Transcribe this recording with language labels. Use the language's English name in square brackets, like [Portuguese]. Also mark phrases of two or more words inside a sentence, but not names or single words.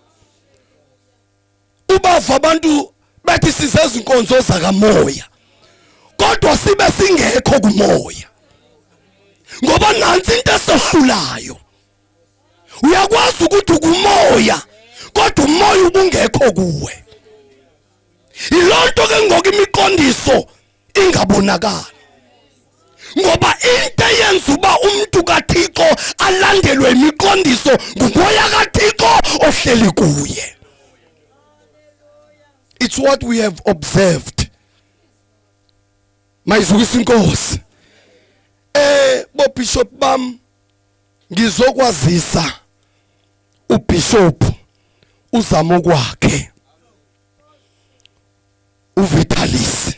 [Xhosa] Ubava abantu bathi sizeza inkonzo zakamoya, kodwa sibe singekho kumoya. Ngoba nansi into esohlulayo. Uyakwazi ukuthi kumoya kodwa umoya ubungekho kuwe. Ilonto ke ngoku imiqondiso ingabonakala. Ngoba into eyenza uba umuntu kaThixo alandelwe imiqondiso ngumoya kaThixo ohleli kuye. [English] It's what we have observed. [Xhosa] Mayizukisa inkosi. [Zulu] Bo bishop bam ngizokwazisa ubishop uzamo kwakhe. Uvitalis.